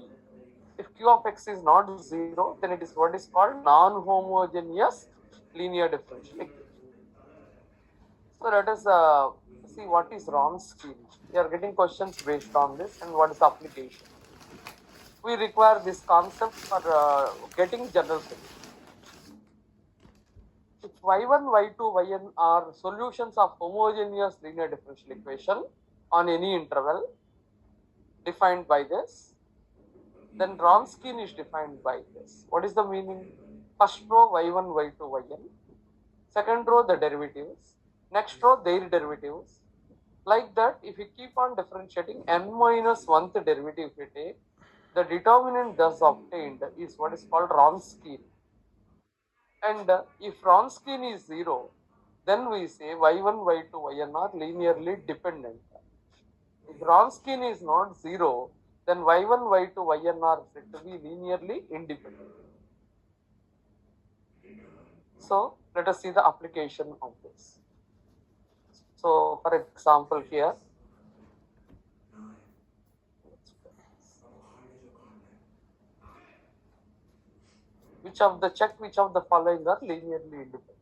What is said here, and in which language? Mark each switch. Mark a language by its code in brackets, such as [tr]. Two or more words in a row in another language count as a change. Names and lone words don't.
[en] If q of x is not 0, then it is what is called non-homogeneous linear differential equation. So let us see what is Wronskian. We are getting questions based on this and what is the application. We require this concept for getting general solution. If y1, y2, yn are solutions of homogeneous linear differential equation on any interval defined by this, then Wronskian is defined by this. What is the meaning? First row y1, y2, yn. Second row the derivatives. Next row their derivatives. Like that, if you keep on differentiating n minus 1th derivative we take, the determinant thus obtained is what is called Wronskian. And if Wronskian is 0, then we say y1, y2, yn are linearly dependent. If Wronskian is not 0, then y1, y2, yn are said to be linearly independent. So let us see the application of this. So for example here, which of the following are linearly independent?